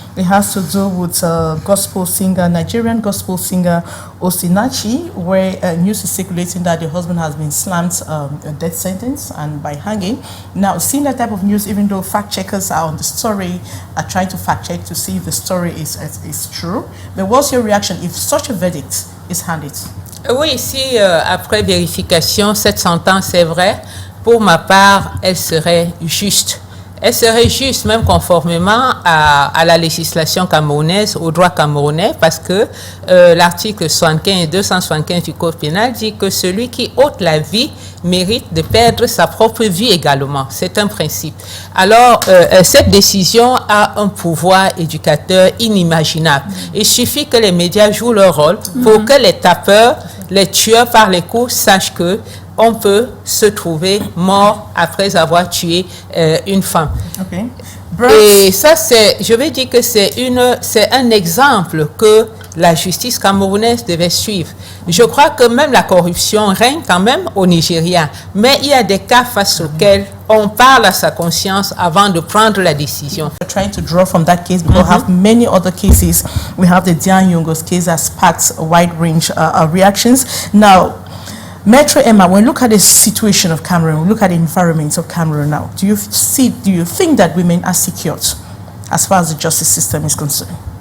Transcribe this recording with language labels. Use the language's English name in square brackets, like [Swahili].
[English] It has to do with gospel singer, Nigerian gospel singer Osinachi, where news is circulating that the husband has been slammed a death sentence and by hanging. Now, seeing that type of news, even though fact checkers are on the story, are trying to fact check to see if the story is true. But what's your reaction if such a verdict is handed? [French] Oui, si après vérification, cette sentence est vraie, pour ma part, elle serait juste. Elle serait juste, même conformément à la législation camerounaise, au droit camerounais, parce que l'article 75 et 275 du Code pénal dit que celui qui ôte la vie mérite de perdre sa propre vie également. C'est un principe. Alors, cette décision a un pouvoir éducateur inimaginable. Il suffit que les médias jouent leur rôle pour que les tapeurs, les tueurs par les coups sachent que on peut se trouver mort après avoir tué une femme. [English] Okay. [French] Et ça, je vais dire que c'est un exemple que la justice camerounaise devait suivre. Je crois que même la corruption règne quand même au Nigeria, mais il y a des cas face auxquels on parle à sa conscience avant de prendre la décision. [English] We're trying to draw from that case because we have many other cases. We have the Dian Yungo's case that sparked a wide range of reactions. Now, Metro Emma, when we look at the situation of Cameroon, we look at the environment of Cameroon now, do you think that women are secured as far as the justice system is concerned?